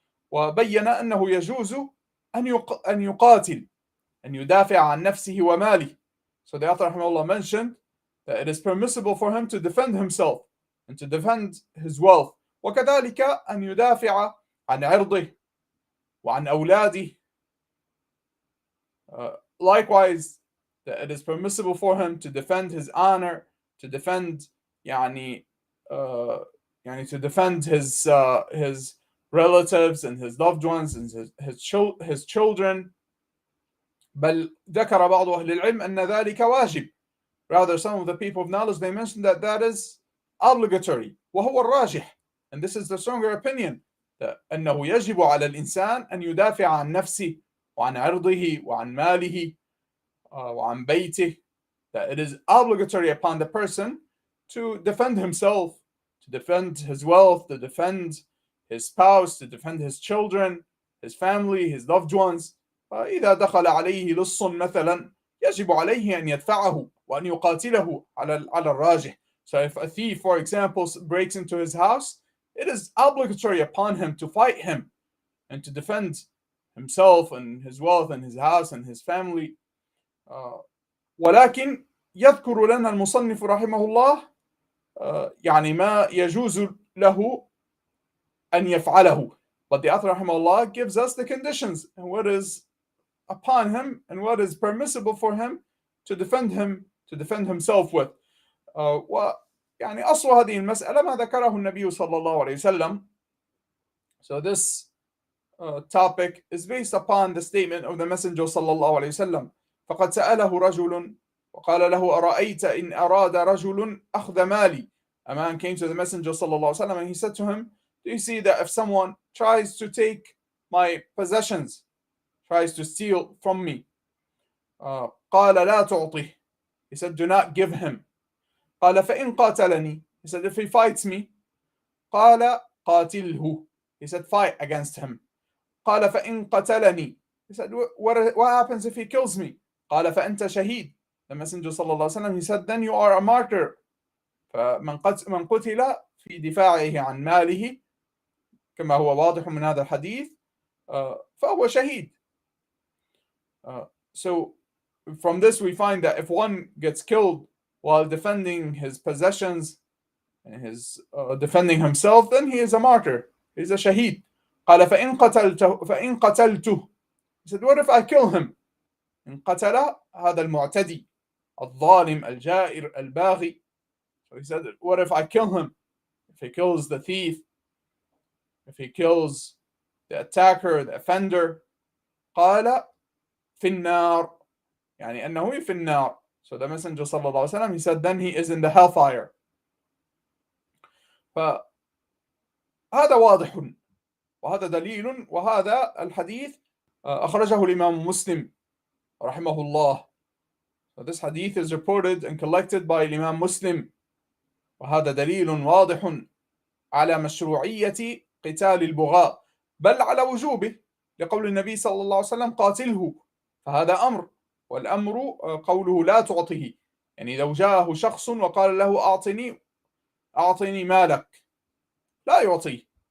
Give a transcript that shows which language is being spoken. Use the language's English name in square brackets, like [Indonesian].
[Arabic] وبين أنه يجوز أن يقاتل، أن يدافع عن نفسه وماله. [English] So the author rahimahullah mentioned that it is permissible for him to defend himself and to defend his wealth. [Arabic] وكذلك أن يدافع عن عرضه وعن أولاده. [English] Likewise, that it is permissible for him to defend his honor, to defend to defend his relatives and his loved ones and his children. [Arabic] بل ذكر بعض أهل العلم أن ذلك واجب. [English] Rather, some of the people of knowledge, they mentioned that that is obligatory. [Arabic] وهو الراجح, [English] and this is the stronger opinion, that [Arabic] أنه يجب على الإنسان أن يدافع عن نفسه وعن عرضه وعن ماله وعن بيته. [English] That it is obligatory upon the person to defend himself, to defend his wealth, to defend his spouse, to defend his children, his family, his loved ones. [Arabic] إذا دخل عليه لص مثلا يجب عليه أن يدفعه وأن يقاتله على الراجح. [English] So if a thief, for example, breaks into his house, it is obligatory upon him to fight him and to defend himself and his wealth and his house and his family. [Arabic] ولكن يذكر لنا المصنف رحمه الله يعني ما يجوز له أن يفعله. [English] But the author رحمه الله gives us the conditions and what is upon him and what is permissible for him to defend himself with. [Arabic] ويعني أصل هذه المسألة ما ذكره النبي صلى الله عليه وسلم. [English] So this topic is based upon the statement of the Messenger صلى الله عليه وسلم. [Arabic] فقد سأله رجل وقال له أرأيت إن أراد رجل أخذ مالي. [English] A man came to the Messenger صلى الله عليه وسلم and he said to him, do you see that if someone tries to take my possessions, tries to steal from me, [Arabic] قال لا تعطيه. [English] He said, do not give him. [Arabic] قال فإن قاتلني. [English] He said, if he fights me. [Arabic] قال قاتله. [English] He said, fight against him. [Arabic] قال فإن قتلني. [English] He said, what happens if he kills me? [Arabic] قال فأنت شهيد. [English] The Messenger صلى الله عليه وسلم, he said, then you are a martyr. [Arabic] فمن قتل في دفاعه عن ماله كما هو واضح من هذا الحديث فهو شهيد. [English] So from this we find that if one gets killed while defending his possessions and his defending himself, then he is a martyr. He is a shaheed. [Arabic] قال فإن قتلته. [English] He said, what if I kill him? [Arabic] إن قتل هذا المعتدي الظالم الجائر الباغي. [English] So he said, what if I kill him? If he kills the thief, if he kills the attacker, the offender. [Arabic] قال في النار. يعني أنه في النار. [English] So the Messenger صلى الله عليه وسلم, he said, then he is in the hellfire. [Arabic] فهذا واضح وهذا دليل. وهذا الحديث أخرجه الإمام مسلم رحمه الله. [English] So this hadith is reported and collected by Imam Muslim. [Arabic] وهذا دليل واضح على مشروعية قتال البغاة بل على وجوبه لقول النبي صلى الله عليه وسلم قاتله. فهذا أمر، والأمر قوله لا تعطيه. يعني لو جاءه شخص وقال له أعطني مالك لا يعطيه.